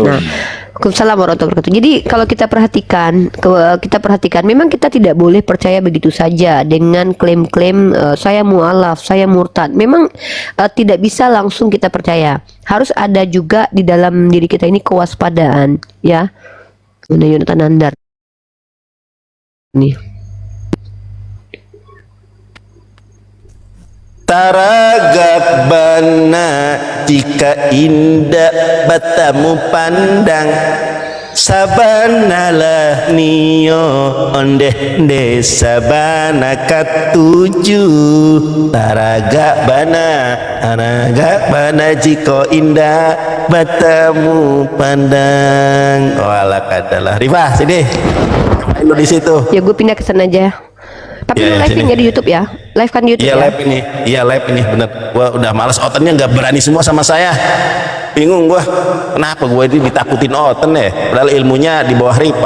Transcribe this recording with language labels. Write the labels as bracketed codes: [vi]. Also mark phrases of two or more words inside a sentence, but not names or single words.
[id] Nah, [ar] وعليكم السلام ورحمة الله وبركاته. [id] Jadi kalau kita perhatikan, memang kita tidak boleh percaya begitu saja dengan klaim-klaim saya mualaf, saya murtad. Memang tidak bisa langsung kita percaya. Harus ada juga di dalam diri kita ini kewaspadaan, ya. Mana Yonatan Nandar? Nih. [min] Taragak bana jika indah batamu pandang, sabanalah nio ondeh desa bana katuju. Taragak bana jika indah batamu pandang. [id] Walah kadalah Rifah sini main lu di situ. Ya gue pindah ke sana aja. Tapi lu Ya, live sini. nggak di YouTube ya? Live kan di YouTube Iya ya? live ini, iya live ini bener. Gua udah males, Otennya nggak berani semua sama saya. Bingung gua, kenapa gua ini ditakutin Oten ya? Padahal ilmunya di bawah Ripa.